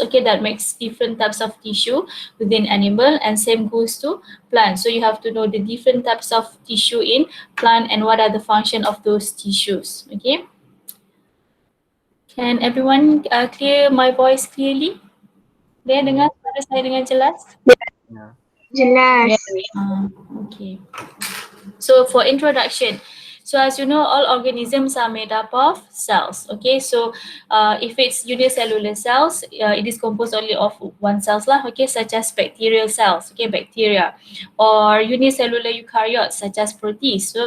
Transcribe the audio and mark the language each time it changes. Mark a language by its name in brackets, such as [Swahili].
[English] Okay, that makes different types of tissue within animal, and same goes to plant. So you have to know the different types of tissue in plant and what are the function of those tissues. Okay. Can everyone clear my voice clearly? [Malay] Dia dengar suara saya dengan jelas? [English] Yeah. [Malay] Jelas. [English] Okay. So for introduction, so as you know, all organisms are made up of cells. Okay, so if it's unicellular cells, it is composed only of one cells lah. Okay, such as bacterial cells. Okay, bacteria, or unicellular eukaryotes such as protists.